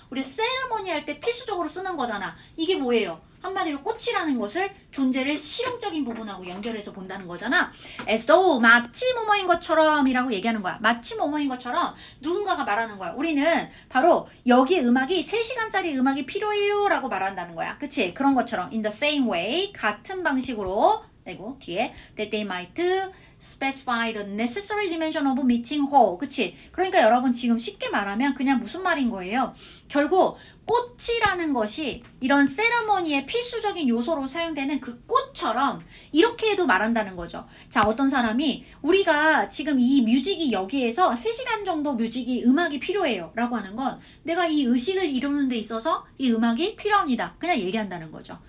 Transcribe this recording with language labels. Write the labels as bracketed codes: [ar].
[ko] 우리 세레모니 할 때 필수적으로 쓰는 거잖아. 이게 뭐예요? 한마디로 꽃이라는 것을 존재를 실용적인 부분하고 연결해서 본다는 거잖아. [en] as though [ko] 마치 뭐뭐인 것처럼 이라고 얘기하는 거야. 마치 뭐뭐인 것처럼 누군가가 말하는 거야. 우리는 바로 여기 음악이 3시간짜리 음악이 필요해요 라고 말한다는 거야. 그치? 그런 것처럼 [en] in the same way, [ko] 같은 방식으로, 그리고 뒤에 [en] that they might specify the necessary dimension of meeting hall. [ko] 그치? 그러니까 여러분 지금 쉽게 말하면 그냥 무슨 말인 거예요? 결국 꽃이라는 것이 이런 세레머니의 필수적인 요소로 사용되는 그 꽃처럼 이렇게 해도 말한다는 거죠. 자, 어떤 사람이 우리가 지금 이 뮤직이 여기에서 3시간 정도 뮤직이 음악이 필요해요 라고 하는 건 내가 이 의식을 이루는 데 있어서 이 음악이 필요합니다. 그냥 얘기한다는 거죠.